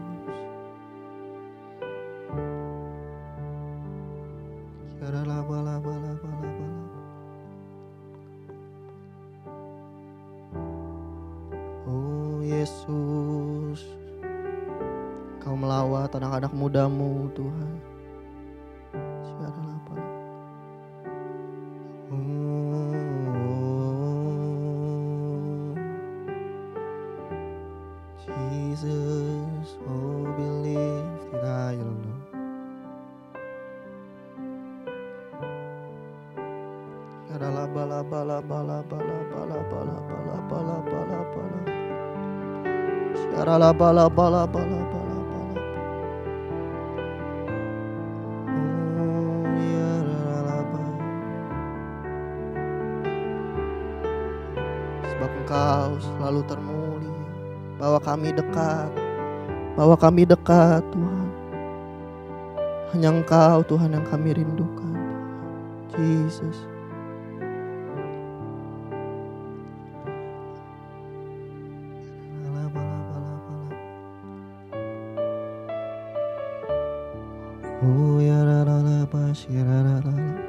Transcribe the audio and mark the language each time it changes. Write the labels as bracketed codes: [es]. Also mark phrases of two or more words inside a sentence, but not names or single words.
[id] Yarala bala bala bala bala. Oh Yesus, Kau melawat anak-anak mudamu Tuhan. Yarala bala. [en] Jesus, oh be lifted high, Lord. Yarala bala bala bala bala bala bala bala bala bala bala. Yarala bala bala bala bala bala. Oh yarala bala. [id] Sebab Engkau selalu termulia. Bawa kami dekat. Bawa kami dekat Tuhan. Hanya Engkau Tuhan yang kami rindukan. Jesus. Oh ya la la la ba shi la la la.